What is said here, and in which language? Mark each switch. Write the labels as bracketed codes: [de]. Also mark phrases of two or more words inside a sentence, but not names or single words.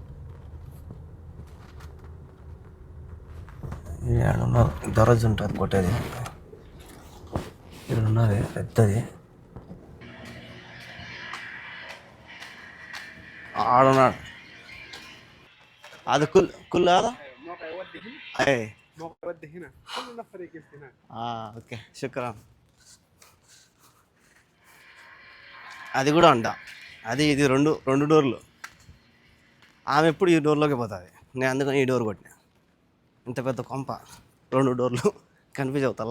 [te] ఈడున్నారు, దొరజు ఉంటుంది కొట్టేది. ఇక్కడ ఉన్నది పెద్దది. ఆడున్నాడు అది [ar] كل هذا اي موقع يودي هنا كل نفر يقف هناك. [te] ఓకే శుక్రాన్. అది కూడా అంట, అది ఇది రెండు డోర్లు. ఆమె ఎప్పుడు ఈ డోర్లోకి పోతుంది. నేను అందుకని ఈ డోర్ కొట్టినా. ఇంత పెద్ద కొంప, 2 డోర్లు. కన్ఫ్యూజ్ అవుతారా?